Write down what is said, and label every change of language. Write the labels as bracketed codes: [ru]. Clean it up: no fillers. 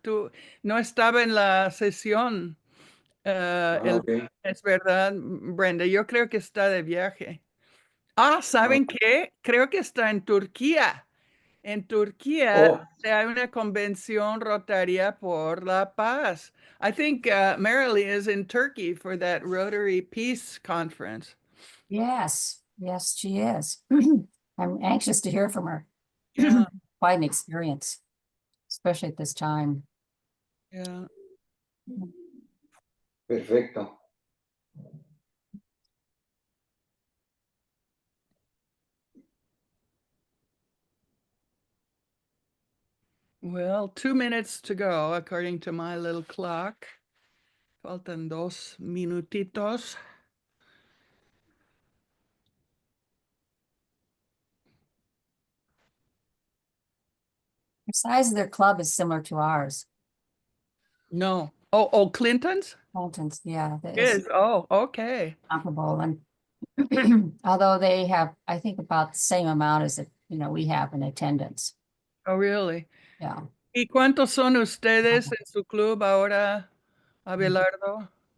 [es] Tú no estaba en la sesión. ok. Es verdad, Brenda. Yo creo que está de viaje. Ah, Ah, ¿saben qué? Creo que está en Turquía. En Turquía oh, hay una convención rotaria por la paz. [en] I think Marilee is in Turkey for that Rotary Peace Conference. yes, yes, she is. I'm anxious to hear from her. Yeah, Quite an experience, especially at this time. yeah. [es] perfecto. [en] Well, 2 minutes to go, according to my little clock. [es] Faltan 2 minutitos. [en] The size of their club is similar to ours. No. Oh, Clinton's? Fulton's, yeah, that Is. is Oh, okay. comparable. And although they have, I think, about the same amount as we have in attendance. Oh, really? Yeah. [es] ¿Y cuántos son ustedes en su club ahora, Abelardo?